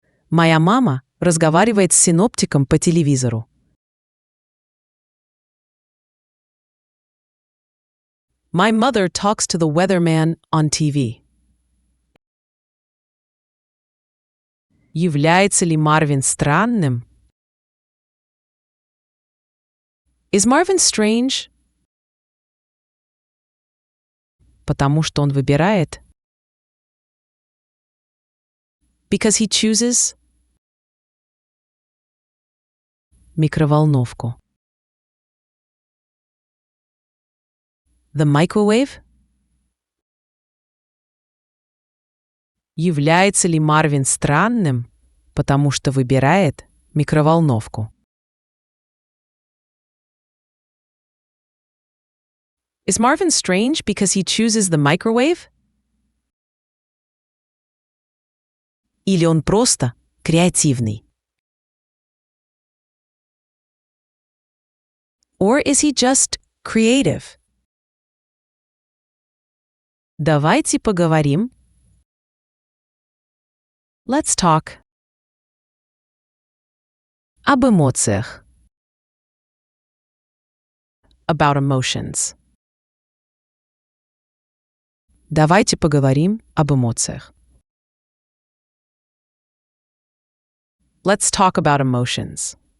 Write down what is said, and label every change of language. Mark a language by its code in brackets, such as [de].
[ru] Моя мама разговаривает с синоптиком по телевизору. [en] My mother talks to the weatherman on TV. [ru] Является ли Марвин странным? [en] Is Marvin strange? [ru] Потому что он выбирает. [en] Because he chooses. [ru] Микроволновку. [en] The microwave? [ru] Является ли Марвин странным, потому что выбирает микроволновку? [en] Is Marvin strange because he chooses the microwave? [ru] Или он просто креативный? [en] Or is he just creative? [ru] Давайте поговорим. [en] Let's talk. [ru] Об эмоциях. [en] About emotions. [ru] Давайте поговорим об эмоциях. [en] Let's talk about emotions.